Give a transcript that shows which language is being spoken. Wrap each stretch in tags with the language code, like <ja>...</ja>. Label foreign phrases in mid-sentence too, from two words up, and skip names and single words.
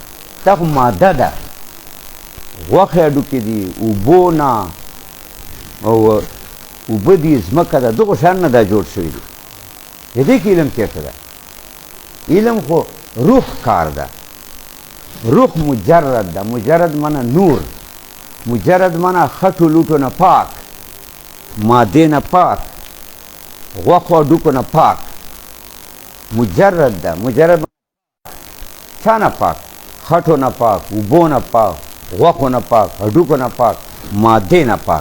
<ps>دا خو ماده ده، غوښې هډوکي دي، اوبو نه او اوبه دي، ځمکه ده، دغو شیان نه دا جوړ شوي دي. د دې کې علم چېرته ده؟ علم خو روح کار ده. روح مجرد ده، مجرد معنی نور، مجرد معنی خټو لوټو نه پاک، ماده نه پاک، غوښو هډوکو نه پاک. مجرد ده، مجرد چا نه پاک؟ خټو نه پاک، اوبو نه پاک، غوښو نه پاک، هډوکو نه پاک، ماده نه پاک.</ps>